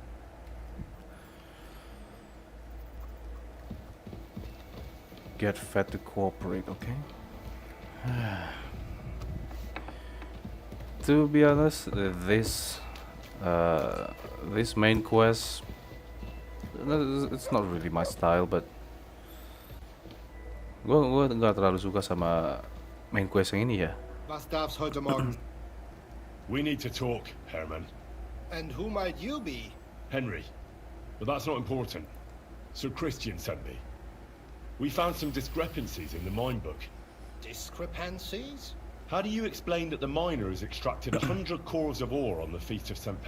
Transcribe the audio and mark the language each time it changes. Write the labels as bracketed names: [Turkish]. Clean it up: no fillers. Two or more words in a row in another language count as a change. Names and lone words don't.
[English] Get Fed to cooperate, okay? To be honest, this main quest, it's not really my style, but [Indonesian] gue nggak terlalu suka sama main quest yang ini ya. [German] Was darf's heute Morgen? [English] We need to talk, Herman. And who might you be? Henry. But that's not important. Sir Christian sent me. We found some discrepancies in the mine book. Discrepancies? How do you explain that the miner has extracted 100 cores of ore on the Feast of St.